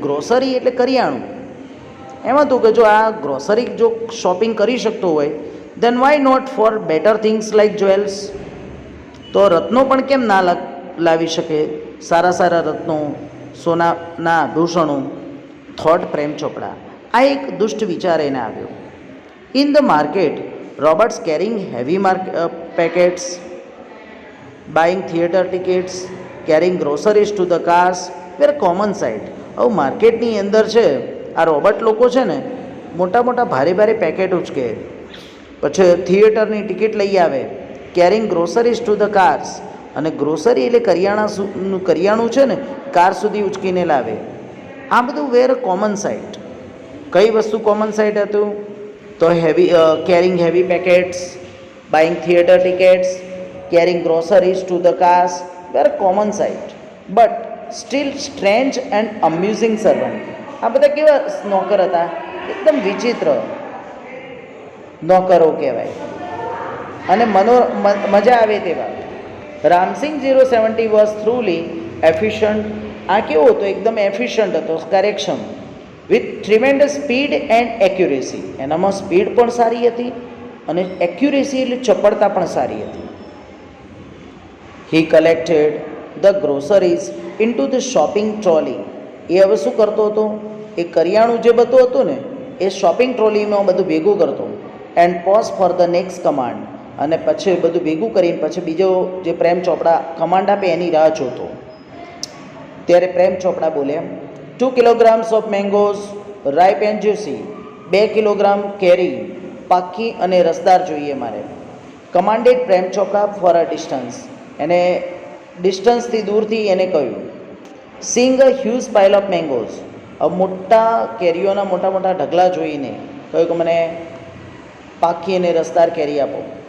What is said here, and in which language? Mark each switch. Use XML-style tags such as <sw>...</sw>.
<gu>Grocery એટલે કરિયાણું. એમ હતું કે જો આ ગ્રોસરી જો શોપિંગ કરી શકતો હોય,</gu> <en>Then why not for better things like jewels.</en> <gu>તો રત્નો પણ કેમ ના લાવી શકે, સારા સારા રત્નો, સોનાના આભૂષણો. થોટ પ્રેમ ચોપડા. આ એક દુષ્ટ વિચાર એને આવ્યો.</gu> <en>In the market robots carrying heavy packets, buying theatre tickets, carrying groceries to the cars were common sight.</en> <gu>હવે માર્કેટની અંદર છે આ રોબોટ લોકો છે ને, મોટા મોટા ભારે ભારે પેકેટ ઉચકે, પછી થિયેટરની ટિકિટ લઈ આવે,</gu> <en>carrying groceries to the cars,</en> <gu>અને ગ્રોસરી એટલે કરિયાણું છે ને, કાર સુધી ઉચકીને લાવે. આ બધું</gu> <en>Were common sight.</en> <gu>કઈ વસ્તુ કોમન સાઇટ હતું?</gu> <en>તો carrying heavy packets, buying theatre tickets, carrying groceries to the cars were common sight, but still strange and amusing servant.</en> <gu>આ બધા કેવા નોકર હતા? એકદમ વિચિત્ર નોકરો કહેવાય અને મજા આવે તેવા.</gu> <en>Ram Singh 070 was truly efficient.</en> <gu>આ કેવો હતો? એકદમ</gu> <en>efficient</en> <gu>હતો, કાર્યક્ષમ,</gu> <en>With tremendous speed and accuracy.</en> <gu>એનામાં સ્પીડ પણ સારી હતી અને એક્યુરેસી એટલે ચપળતા પણ સારી હતી.</gu> <en>He collected the groceries into the shopping trolley.</en> <gu>એ હવે શું કરતો હતો? એ કરિયાણું જે બધું હતું ને, એ શોપિંગ ટ્રોલીમાં બધું ભેગું કરતો.</gu> <en>And pause for the next command.</en> <gu>અને પછી બધું ભેગું કરીને પછી બીજો જે પ્રેમ ચોપડા કમાન્ડ આપે એની રાહ જોતો. ત્યારે પ્રેમ ચોપડા બોલે,</gu> <en>2 kilograms of mangoes, ripe and juicy.</en> <gu>2 kilogram કેરી, પાકી અને રસદાર જોઈએ મારે.</gu> <en>Commanded Prem Chopra for a distance.</en> <gu>એને ડિસ્ટન્સથી દૂરથી એને કહ્યું.</gu> <en>Sing a huge pile of mangoes.</en> <gu>મોટા કેરીઓના મોટા મોટા ઢગલા જોઈને કહ્યું કે મને પાકી અને રસદાર કેરી આપો.</gu>